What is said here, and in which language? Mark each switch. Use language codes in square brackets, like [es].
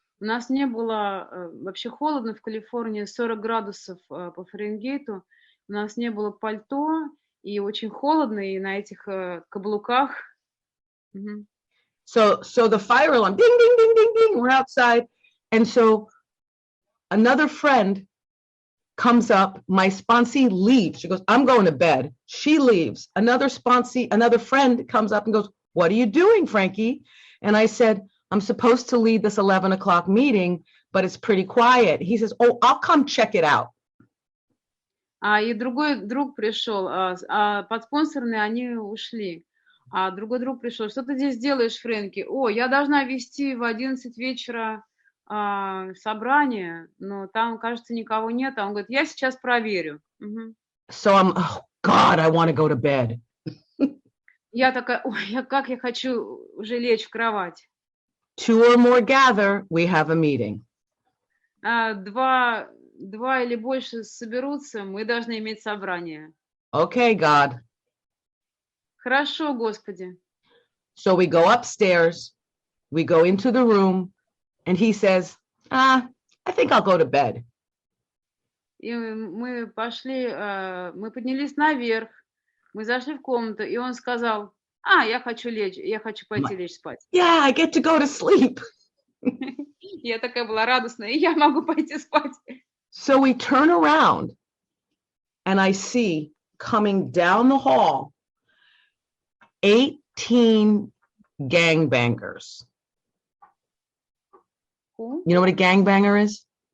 [ru] У нас не было вообще холодно в Калифорнии, 40 градусов по Фаренгейту. У нас не было пальто, и очень холодно, и на этих каблуках. [en] So the fire alarm, ding, ding, ding, ding, ding, we're outside. And so another friend comes up, my sponsee leaves. She goes, I'm going to bed. She leaves. Another friend comes up and goes, what are you doing, Frankie? And I said, I'm supposed to lead this 11 o'clock meeting, but it's pretty quiet. He says, oh, I'll come check it out. [ru] И другой друг пришел, подспонсорные они ушли. А другой друг пришел, что ты здесь делаешь, Фрэнки? Я должна вести в 11 вечера собрание, но там, кажется, никого нет. А он говорит, я сейчас проверю. [en] So I'm, oh God, I want to go to bed. [ru] Я такая, как я хочу уже лечь в кровать. [en] Two or more gather, we have a meeting. [ru] Два или больше соберутся, мы должны иметь собрание. [en] Okay, God. [ru] Хорошо, Господи. [en] So we go upstairs, we go into the room, and he says, I think I'll go to bed. [ru] И мы поднялись наверх, мы зашли в комнату, и он сказал, я хочу пойти лечь спать. [en] Yeah, I get to go to sleep. [ru] Я такая была радостная, и я могу пойти спать. [en] So we turn around, and I see coming down the hall 18 gangbangers. Who? You know what a gangbanger is?